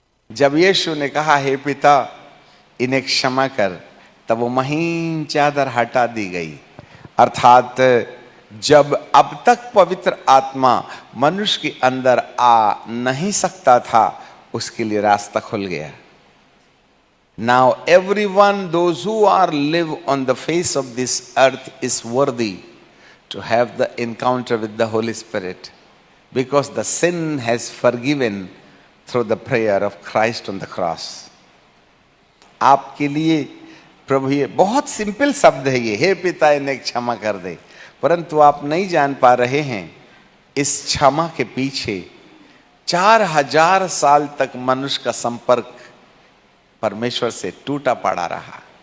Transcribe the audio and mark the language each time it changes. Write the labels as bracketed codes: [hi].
[hi] जब यीशु ने कहा हे पिता इन्हें क्षमा कर, तब वो महीन चादर हटा दी गई। अर्थात जब अब तक पवित्र आत्मा मनुष्य के अंदर आ नहीं सकता था, उसके लिए रास्ता खुल गया। [en] Now everyone, those who are live on the face of this earth is worthy to have the encounter with the Holy Spirit, because the sin has forgiven through the prayer of Christ on the cross. [hi] आपके लिए प्रभु, ये बहुत simple शब्द है ये, हे पिता इन्हें क्षमा कर दे, परंतु आप नहीं जान पा रहे हैं इस क्षमा के पीछे 4000 साल तक मनुष्य का संपर्क परमेश्वर से टूटा पड़ा रहा।